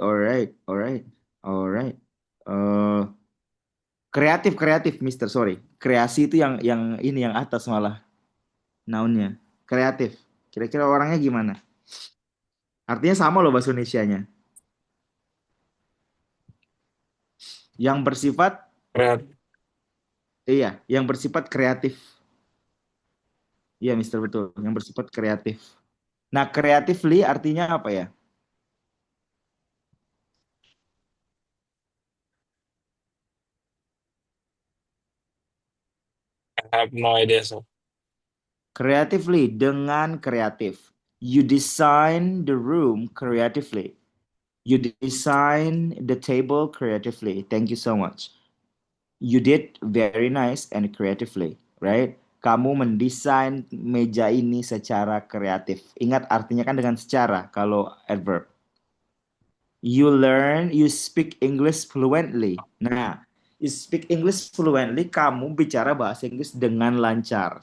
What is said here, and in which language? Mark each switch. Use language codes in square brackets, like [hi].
[en] Alright, alright, alright. [id] Eh Kreatif, kreatif, Mister. Sorry. Kreasi itu yang ini yang atas malah nounnya. Kreatif. Kira-kira orangnya gimana? Artinya sama loh bahasa Indonesianya. Yang bersifat, Kreat- iya, yang bersifat kreatif. Iya, Mister, betul. Yang bersifat kreatif. Nah, creatively artinya apa ya? [en] I have no idea, so. [id] Creatively dengan kreatif. [en] You design the room creatively. You design the table creatively. Thank you so much. You did very nice and creatively, right? [id] Kamu mendesain meja ini secara kreatif. Ingat artinya kan dengan secara kalau adverb. [en] You speak English fluently. [id] Nah, [en] you speak English fluently, [id] kamu bicara bahasa Inggris dengan lancar.